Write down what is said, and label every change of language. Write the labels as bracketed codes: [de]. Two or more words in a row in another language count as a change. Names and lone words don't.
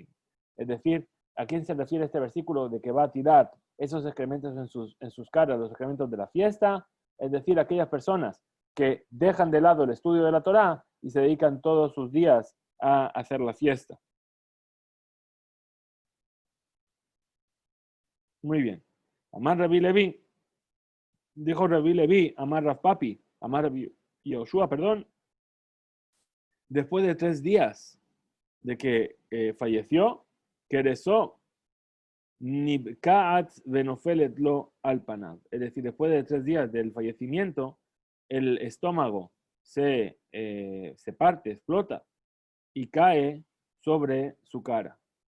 [es] Es decir, ¿a quién se refiere este versículo de que va a tirar esos excrementos en sus caras, los excrementos de la fiesta? Es decir, aquellas personas que dejan de lado el estudio de la Torá y se dedican todos sus días a hacer la fiesta. Muy bien. [he] אמר רבי לוי, [es] dijo Rabbi Levi, [he] אמר רב פפי, אמר רבי יהושע, [es] perdón, después de 3 días de que falleció, [he] כרסו נבקעת ונופלת לו על פניו. [es] Es decir, después de 3 días del fallecimiento, el estómago se parte, explota y cae sobre su cara.